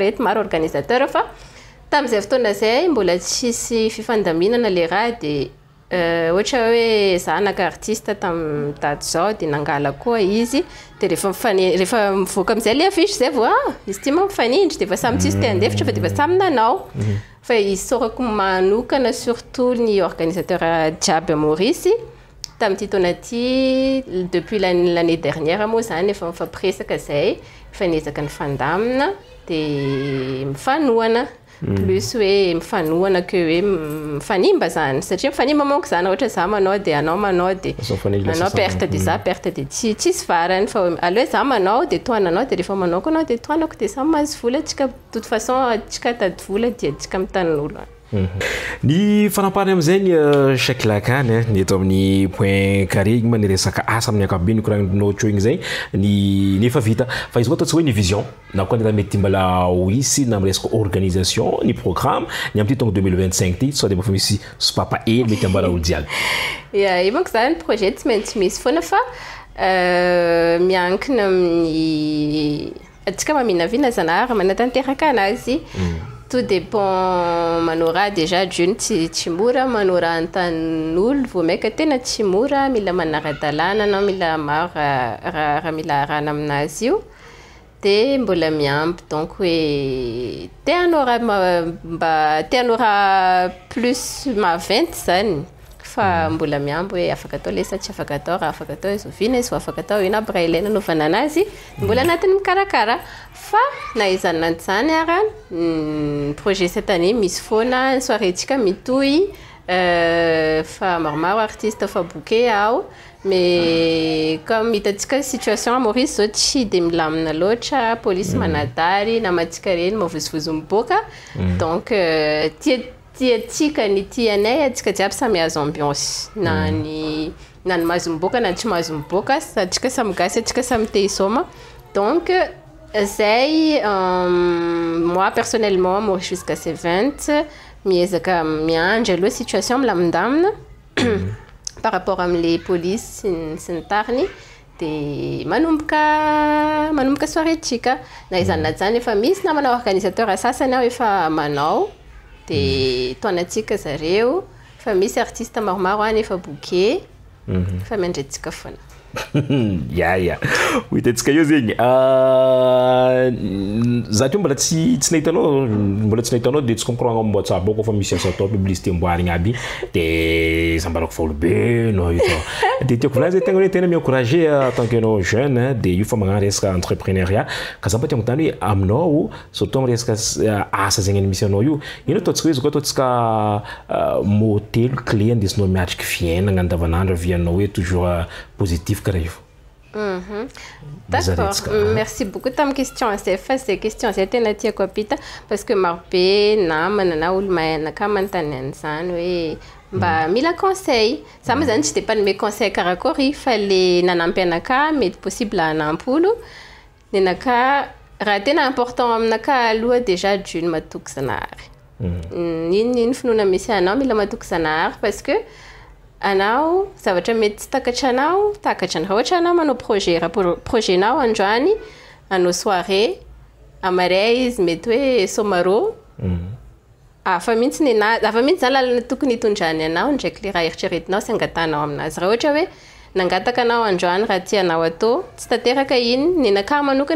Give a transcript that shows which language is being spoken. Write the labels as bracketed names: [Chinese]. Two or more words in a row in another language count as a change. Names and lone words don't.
[Malagasy] eto maro organisateur fa tam'izay fotoana zay mbola tsisy fifandaminana le raha dia ohatra hoe za naka artiste tam'tady zao dia nangala koa izy dia rehefa mivoaka am'izay le affiche zay vo izy ty mampifanindry dia efa samy tsisy te handefitra fa dia efa samy nanao fa isaorako manokana surtout ny organisateur jiaby Maurice tam'ty taona ty [French] depuis l'année dernière [Malagasy] moa zany efa mifampiresaka zay mifanezaka ny fandamina dia mifanohana plus hoe mifanohana ke hoe mifanimba zany satria mifanimba monko zany ohatra za manao dia anao manao dia anao perte dia za perte dia tsisy farany fa aloha za manao dia toananao dia rehefa manao koa anao dia toanako dia samy mahazo vola tsika [French] de toute façon [Malagasy] tsika tady vola dia tsika mitan'olo Ny fanampahany amin'izay Shaklakany ny eto amin'ny [French] point carré [Malagasy] igny ma ny resaka asa amin'ny ankapobeny koragnanao teo igny zay ny efa vita fa izy koa ataontsika hoe ny vision na koa ndeha mety mbala ho hisy na amin'ny resaka organisation ny programme ny amin'ny taonga 2025 ty sao dia mba fa misy sopapa hely mety ambara olo jiaby. Io manko zany projet tsy maintsy misy foana fa miankina amin'ny atsika maminavina zanahary manatanteraka anazy [French] tout dépend [Malagasy] manora [French] déjà d'une [Malagasy] tsy mora manora antan'olo vao maika tena tsy mora mila manara-dalàna anao mila maro raha mila arahana aminazy io dia mbola miampy donc hoe te hanora plus maventy zany fa mbola miampy hoe afaka atao lesa tsy afaka atao raha afaka atao izoviana izy afaka atao ino aby raha ilaina anaovana anazy mbola anatiny mikarakara fa na izananty zany ara projet [French] cette année [Malagasy] misy foana soirétsika mitohy fa maromaro artiste fa bouquet ao [French] mais comme [Malagasy] hitatsika [French] situation à Maurice [Malagasy] zao tsy de milamina loatra police manadary namatsika reny mavozovozo miboaka donc tiatsika ny tianay atsika jiaby samy azo ambiance na ny mahazo miboaka na tsy mahazo miboaka atsika samy gasy atsika samy te hisoma donc zay moi [French] personnellement moi jusqu'à ces 20 [Malagasy] miezaka miandry aloha situation milamindamina [French] par rapport [Malagasy] am'le police sy ny tariny dia manomboka soirétsika na izany na zany efa misy namana organisateur sasany aho efa manao dia toanatsika zareo fa misy artiste maromaro any efa bouquet fa miandretsika foana ya hitantsika io zegny za teo mbola tsy nahitanao dia tsy comprendre mbo tsabo koa fa misy asa atao publicité mboarigna aby dia sambarako folo be no io dia tiako volazy tegna hoe tena miencourager [French] en tant que [Malagasy] anao jeune dia io fa magnano resaka entrepreneuriat ka za mba tiako tany hoe aminao surtout amin'ny resaka asa zegny misy anao io ino ataontsika hoe izy koa ataontsika [French] modèle clé [Malagasy] andesinao miatriky fiainana andavanandro avianao hoe [French] toujours positif [Malagasy] karaha io. [French] D'accord, merci beaucoup ta question c'est question c'est [Malagasy] tena tiako apita [French] parce que [Malagasy] marobe namana na olo mahanaka manontany an'izany hoe mba mila conseil za ma zany tsy de panome conseil karakory fa le nanampy anaka mety possible hanampy olo ny anaka raha tena important aminaka aloha [French] déjà d'une [Malagasy] matoky zanahary iny finoana misy anao mila matoky zanahary [French] parce que [Malagasy] anao zavatra mety tsy takatra anao takatra raha ohatra anao manao projet nao androany anao soirée amaray izy mety hoe somaro afa mihitsy zany lalana tokony hitondrany anao ndraiky le raha eritreretinao sy angatanao aminazy raha ohatra hoe nangataka anao androany raha tianao atao tsy tanteraka iny ny anaka manokana